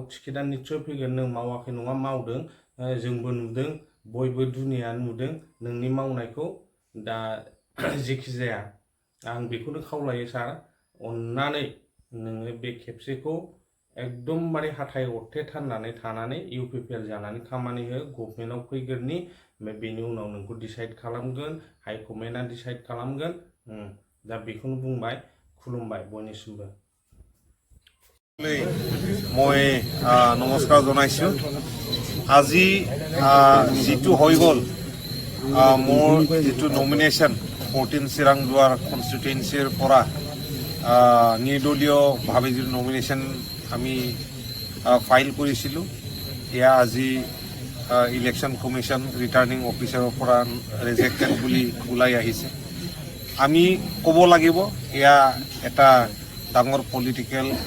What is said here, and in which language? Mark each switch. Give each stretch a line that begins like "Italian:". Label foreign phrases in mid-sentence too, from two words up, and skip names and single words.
Bodo: टिकेटआ निश्चय फैगोन नों मावाखै नङा मावदों जोंबो नुदों बयबो दुनिया नुदों नोंनि मावनायखौ दा जेखि जाया आं बेखौनो खावलायो सार अन्नानै नोङो बे खेबसेखौ एकदमबारे हाथाय अरथेथारनानै थानानै UPPL जानानै खामानि हो गभर्नमेन्टआव फैगोरनि बेनि उनाव नोंखौ डिसाइड खालामगोन हाइकमेन्टआ डिसाइड खालामगोन दा बेखौनो बुंबाय खुलुमबाय बयनिसिमबो
Assamese: মই নমস্কাৰ জনাইছো আজি যিটো হৈ গ'ল মোৰ যিটো নমিনেশ্যন 14 চিৰাং দুৱাৰ কনষ্টিটুৱেঞ্চিৰ পৰা নিৰ্দলীয়ভাৱে যিটো নমিনেশ্যন আমি ফাইল কৰিছিলোঁ এয়া আজি ইলেকশ্যন কমিশ্যন ৰিটাৰ্ণিং অফিচাৰৰ পৰা ৰিজেক্টেড বুলি ওলাই আহিছে আমি ক'ব লাগিব এয়া এটা ডাঙৰ পলিটিকেল